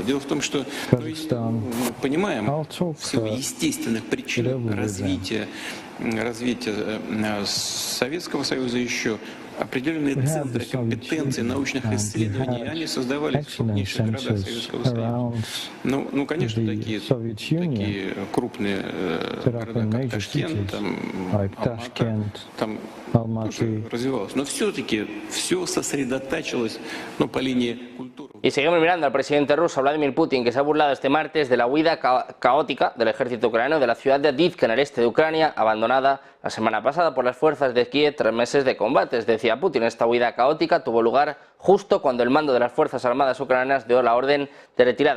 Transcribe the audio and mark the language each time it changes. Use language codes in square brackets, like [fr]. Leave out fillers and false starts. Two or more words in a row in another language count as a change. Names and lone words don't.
[ru] Дело в том, что мы понимаем в силу естественных причин развития Советского Союза еще определенные центры компетенций, научных исследований, они создавались в крупнейших городах Советского Союза. Ну, конечно, такие крупные города, как Ташкент, Алмата, там тоже развивалось. Но все-таки все сосредотачивалось по линии культуры. [es] Y seguimos mirando al presidente ruso Vladimir Putin, que se ha burlado este martes de la huida caótica del ejército ucraniano de la ciudad de Avdiivka en el este de Ucrania, abandonada la semana pasada por las fuerzas de Kiev tras meses de combates. Decía Putin, esta huida caótica tuvo lugar justo cuando el mando de las Fuerzas Armadas ucranianas dio la orden de retirada.